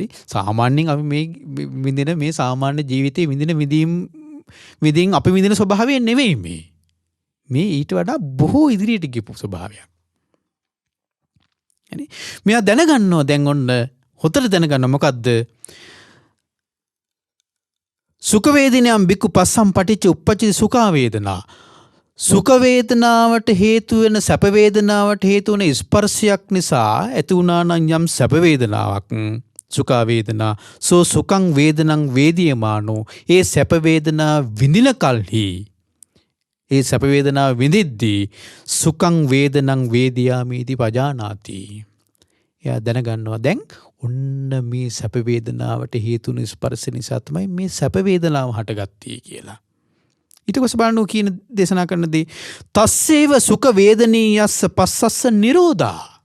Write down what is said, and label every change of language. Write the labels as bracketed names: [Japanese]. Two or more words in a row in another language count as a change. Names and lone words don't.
[Sinhala] සාමාන්‍යයෙන් අපි මේ විඳින මේ සාමාන්‍ය ජීවිතයේ විඳින් අපි විඳින ස්වභාවය නෙවෙයි මේ. මේ ඊට වඩා බොහෝ ඉදිරියට ගියපු ස්වභාවයක්. හරි? මෙයා දැනගන්නවා දැන් ඔන්න හොතට දැනගන්න මොකද්ද? [Pali] සුඛ වේදිනියම් බික්ඛු පස්සම් පටිච්ච උප්පජ්ජති සුඛා වේදනා. [Sinhala] සුඛ වේදනාවට හේතු වෙන සැප වේදනාවට හේතු වෙන ස්පර්ශයක් නිසා ඇති වුණා නම් යම් සැප වේදනාවක් [Pali] සුඛා වේදනා සෝ සුඛං වේදනං වේදියමානෝ [Sinhala] ඒ සැප වේදනා විඳින කල්හි ඒ සැප වේදනා විඳිද්දී [Pali] සුඛං වේදනං වේදියාමිති පජානාති. [Sinhala] එයා දැනගන්නවා දැන් ඔන්න මේ සැප වේදනාවට හේතු වෙන ස්පර්ශ නිසා තමයි මේ සැප වේදනාව හටගත්තේ කියලා. ඊට පස්සේ බලන්න කියන දේශනා කරනදී [Pali] තස්සේව සුඛ වේදනීයස්ස පස්සස්ස නිරෝධා.